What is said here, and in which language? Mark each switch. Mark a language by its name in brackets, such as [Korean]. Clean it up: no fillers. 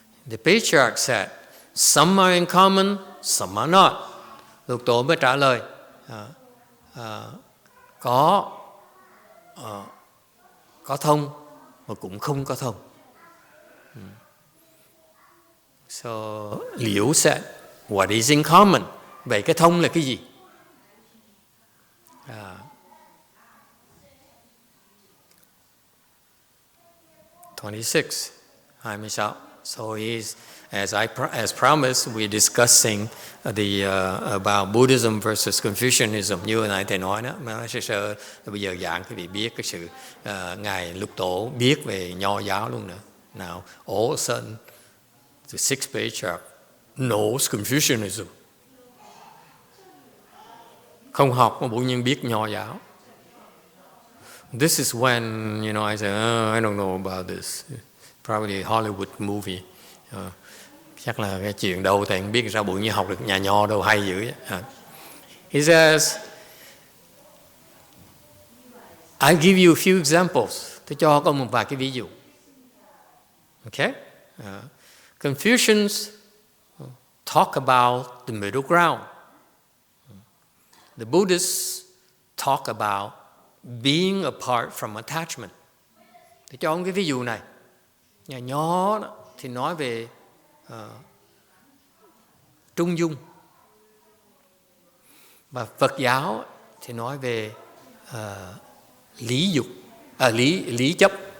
[English] The Patriarch said, some are in common, some are not. [Vietnamese] Lục Tổ mới trả lời, có thông mà cũng không có thông. [English] So Liu said, what is in common? [Vietnamese] Vậy cái thông là cái gì? [English] 26, 26. So he's, as promised, we're discussing about Buddhism versus Confucianism. [Vietnamese] Như nãy thầy nói đó, mà sơ bây giờ giảng quý vị biết cái sự ngài Lục Tổ biết về Nho giáo luôn nữa. [English] Now all of a sudden, the 6th Patriarch knows Confucianism. [Vietnamese] Không học mà bỗng nhiên biết Nho giáo. [English] This is when, I say, I don't know about this. Probably Hollywood movie. [Vietnamese] Chắc là cái chuyện đâu thầy không biết sao bụi như học được nhà Nho đâu hay dữ. [English] He says, I'll give you a few examples. [Vietnamese] Tôi cho con một vài cái ví dụ. [English] Okay? Confucians talk about the middle ground. The Buddhists talk about being apart from attachment. [Vietnamese] Tôi cho ông cái ví dụ này. Nhà Nho thì nói về trung dung, và Phật giáo thì nói về lý dục, lý chấp.